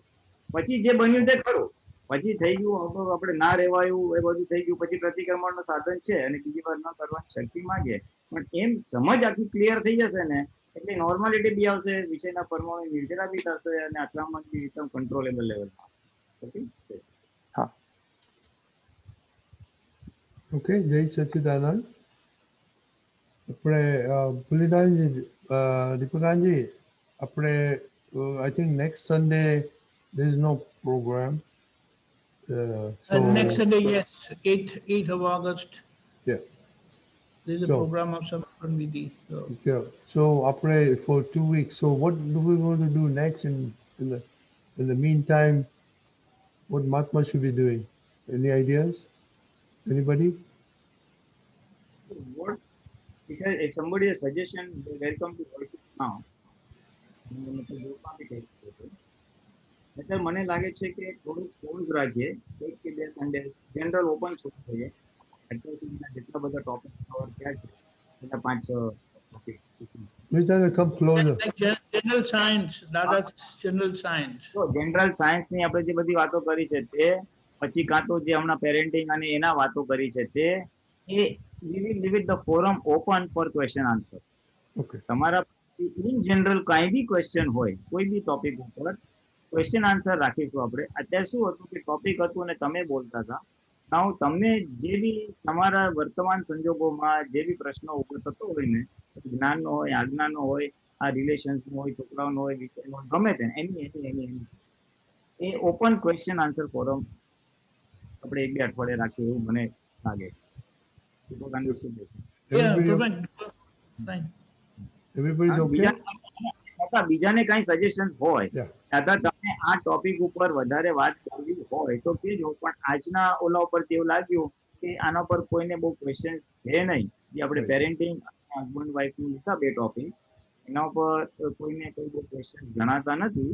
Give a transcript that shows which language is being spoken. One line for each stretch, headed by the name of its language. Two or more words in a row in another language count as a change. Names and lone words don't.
Gujarati: પછી જે બન્યું તે ખરું, પછી થઈ ગયું આપણે ના રહેવાયું એ બધું થઈ ગયું પછી પ્રતિક્રમણનું સાધન છે અને બીજી વાર ન કરવાની શક્તિ માંગે પણ એમ સમજ આખી ક્લિયર થઈ જશે ને એટલે નોર્માલિટી બી આવશે, વિષયના પરમાણુ નિર્જરા બી થશે અને અથડામણ બી એકદમ
English: controllable levelમાં.
Gujarati: ઓકે, હા. ઓકે, જય સચ્ચિદાનંદ.
English: આપણે પુલિતાનજી, દીપિકાજી, આપણે I think next Sunday there is no program. So Next Sunday, yes, 8th of August, yeah, there is a So- program of Samarpan Vidhi. So, yeah. So આપણે for 2 weeks. So what do we want to do next in the meantime? What Mahatma should be doing? Any ideas? Anybody? what if somebody has suggestion, they're welcome to voice it now.
Gujarati: એટલે મને લાગે છે કે થોડું ક્લોઝ રાખીએ, એક કે બે સન્ડે
English: general open
Gujarati: છોડી દઈએ. અત્યાર સુધીના જેટલા બધા
English: topic cover
Gujarati: થયા છે એટલા 5-6 ટોપિક.
English: Pulitan, come closer. like general science, Dada's general science.
Gujarati: તો
English: general scienceની
Gujarati: આપણે જે બધી વાતો કરી છે તે પછી કાં તો જે હમણાં પેરેન્ટિંગ અને એના વાતો કરી છે તે એ
English: we will leave it the forum open for question answer. Okay.
Gujarati: તમારા
English: in general
Gujarati: કાંઈ બી ક્વેશ્ચન હોય કોઈ બી ટોપિક ઉપર
English: question answer
Gujarati: રાખીશું આપણે. અત્યારે શું હતું કે ટોપિક હતું અને તમે બોલતા હતા. now તમને જે બી તમારા વર્તમાન સંજોગોમાં જે બી પ્રશ્નો ઉભો થતો હોય ને જ્ઞાનનો હોય આજ્ઞાનો હોય આ રિલેશન્સનો હોય છોકરાઓનો હોય વિષયનો હોય ગમે તે એની એ
English: open question answer forum
Gujarati: આપણે 1-2 અઠવાડિયે રાખીએ એવું મને લાગે. દીપકાનંદ શું કહે છે?
English: Yeah, Everybody, perfect. Fine. everybody's okay?
Gujarati: છતાં બીજાને કાંઈ સજેશન હોય
English: Yeah.
Gujarati: અથવા તમને આ ટોપિક ઉપર વધારે વાત કરવી હોય તો કહેજો. પણ આજના ઓલા ઉપર એવું લાગ્યું કે આના પર કોઈને બહુ ક્વેશ્ચન છે નહીં. જે આપણે
English: Right. parenting husband wifeનું
Gujarati: લીધા બે ટોપિક એના ઉપર કોઈને કોઈ બહુ ક્વેશ્ચન જણાતા નથી.